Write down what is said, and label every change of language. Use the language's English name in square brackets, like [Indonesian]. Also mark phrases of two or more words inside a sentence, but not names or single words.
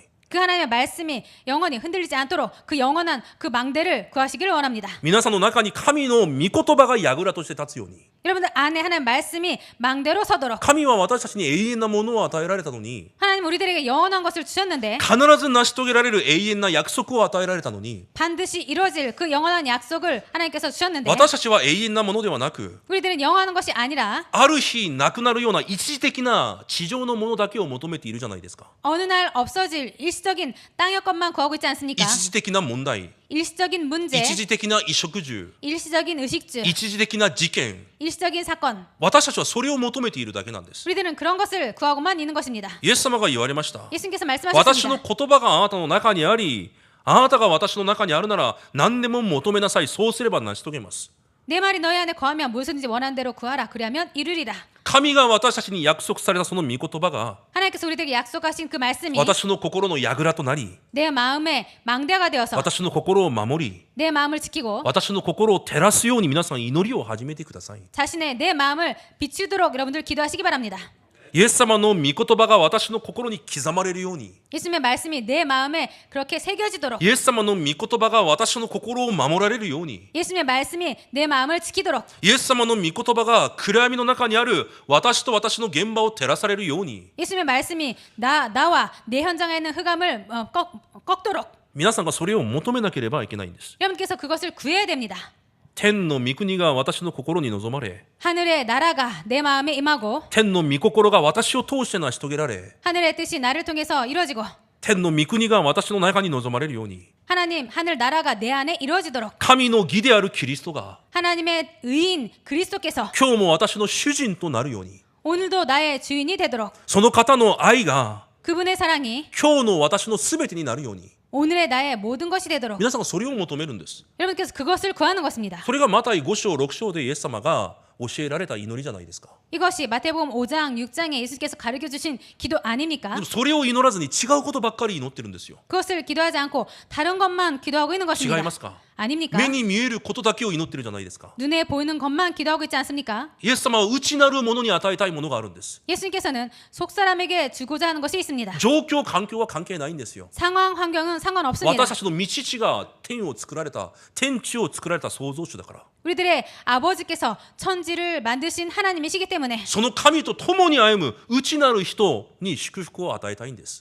[Korean] 그 하나님의 말씀이 영원히 흔들리지 않도록 그 영원한 그 망대를 구하시기를 원합니다. [Japanese] 皆さんの中に神の御言葉が櫓として立つように。 [Korean] 여러분들 안에 하나님 말씀이 망대로 서도록 [Japanese] 神は私たちに永遠なものを与えられたのに、 [Korean] 하나님 우리들에게 영원한 것을 주셨는데 [Japanese] 必ず成し遂げられる永遠な約束を与えられたのに、 [Korean] 반드시 이루어질 그 영원한 약속을 하나님께서 주셨는데 [Japanese] 私たちは永遠なものではなく、 [Korean] 우리들은 영원한 것이 아니라 [Japanese] ある日なくなるような一時的な地上のものだけを求めているじゃないですか。 [Korean] 어느 날 없어질 일시적인 땅의 것만 구하고 있지 않습니까? [Japanese] 一時的な問題、 [Korean] 일시적인 문제, [Japanese] 一時的な衣食住、 [Korean] 일시적인 의식주, [Japanese] 一時的な事件、 [Korean] 일시적인 사건. [Japanese] 私たちはそれを求めているだけなんです。 [Korean] 우리들은 그런 것을 구하고만 있는 것입니다. [Japanese] イエス様が言われました。 [Korean] 예수님께서 [Japanese] 私の [Korean] 말씀하셨습니다. [Japanese] 言葉があなたの中にあり、あなたが私の中にあるなら何でも求めなさい。そうすれば成し遂げます。 [Korean] 내 말이 너희 안에 거하면 무엇이든지 원하는 대로 구하라. 그리하면 이루리라. [Japanese] 神が私たちに約束されたその御言葉が [Korean] 하나님께서 우리들에게 약속하신 그 말씀이 [Japanese] 私の心の櫓となり、 [Korean] 내 마음의 망대가 되어서 [Japanese] 私の心を守り、 [Korean] 내 마음을 지키고 [Japanese] 私の心を照らすように皆さん祈りを始めてください。 [Korean] 자신의 내 마음을 비추도록 여러분들 기도하시기 바랍니다. [Japanese] イエス様の御言葉が私の心に刻まれるように、 [Korean] 예수님의 말씀이 내 마음에 그렇게 새겨지도록 [Japanese] イエス様の御言葉が私の心を守られるように、 [Korean] 예수님의 말씀이 내 마음을 지키도록 [Japanese] イエス様の御言葉が暗闇の中にある私と私の現場を照らされるように、 [Korean] 예수님의 말씀이 나와 내 현장에 있는 흑암을 꺾도록 [Japanese] 皆さんがそれを求めなければいけないんです。 [Korean] 여러분께서 그것을 구해야 됩니다. [Japanese] 天の御国が私の心に望まれ、 [Korean] 하늘의 나라가 내 마음에 임하고 [Japanese] 天の御心が私を通して成し遂げられ、 [Korean] 하늘의 뜻이 나를 통해서 이루어지고 [Japanese] 天の御国が私の中に望まれるように、 [Korean] 하나님 하늘 나라가 내 안에 이루어지도록 [Japanese] 神の義であるキリストが [Korean] 하나님의 의인 그리스도께서 [Japanese] 今日も私の主人となるように、 [Korean] 오늘도 나의 주인이 되도록 [Japanese] その方の愛が [Korean] 그분의 사랑이 [Japanese] 今日の私のすべてになるように、 [Korean] 오늘의 나의 모든 것이 되도록 [Japanese] 皆さんがそれを求めるんです。 [Korean] 여러분께서 그것을 구하는 것입니다. [Japanese] それがマタイ5章6章でイエス様が教えられた祈りじゃないですか。 [Korean] 이것이 마태복음 5장 6장에 예수께서 가르쳐 주신 기도 아닙니까? [Japanese] でもそれを祈らずに違うことばっかり祈ってるんですよ。 [Korean] 그것을 기도하지 않고 다른 것만 기도하고 있는 [Japanese] 違 [Korean] 것입니다. [Japanese] いますか？ [Korean] 아닙니까? [Japanese] 目に見えることだけを祈ってるじゃないですか。 [Korean] 눈에 보이는 것만 기도하고 있지 않습니까? [Japanese] イエス様は内なるものに与えたいものがあるんです。 [Korean] 예수님께서는 속사람에게 주고자 하는 것이 있습니다. [Japanese] 状況環境は関係ないんですよ。 [Korean] 상황 환경은 상관없습니다. [Japanese] 私たちの道父が天を作られた天地を作られた創造主だから、 [Korean] 우리들의 아버지께서 천지를 만드신 하나님이시기 때문에 [Japanese] その神と共に歩む内なる人に祝福を与えたいんです。